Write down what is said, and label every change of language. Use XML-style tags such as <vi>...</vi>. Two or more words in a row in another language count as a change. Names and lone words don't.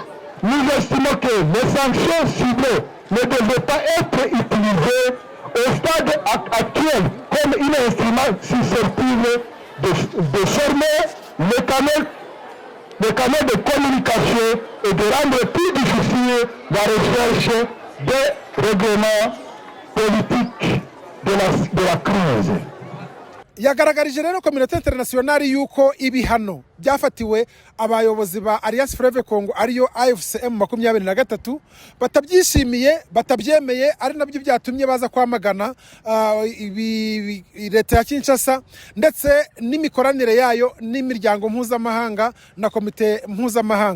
<fr>Nous estimons que les sanctions ciblées ne devraient pas être utilisées au stade actuel comme un instrument susceptible de former le canal de communication et de rendre plus difficile la recherche des règlements politiques de la crise.</fr> <rw>Yagaragarije rero komite internationale yuko ibihano byafatiwe abayobozi ba Alliance Fleuve Congo ariyo AFCM 23 batabyishimiye, batabyemeye, ari nabyo byatumye baza kwamagana leta ya Kinshasa ndetse n'imikoranire yayo n'imiryango mpuzamahanga na komite mpuzamahanga.</rw>